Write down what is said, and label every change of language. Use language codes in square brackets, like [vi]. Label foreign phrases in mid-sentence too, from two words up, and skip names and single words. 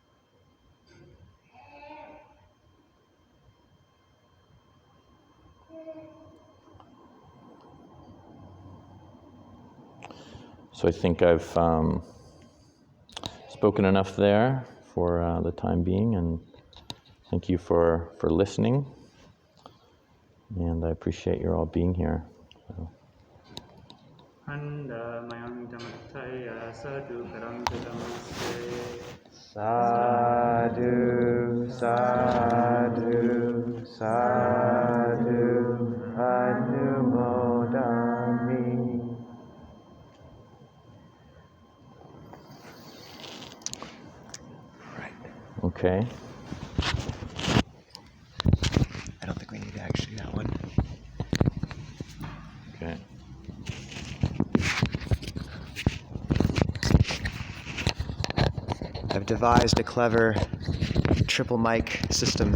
[en] So I think I've spoken enough there for the time being, and thank you for listening, and I appreciate your all being here. [pi] Sadhu, sadhu, sadhu, anumodami. [en] Okay. I don't think we need actually that one. Okay. I've devised a clever triple mic system.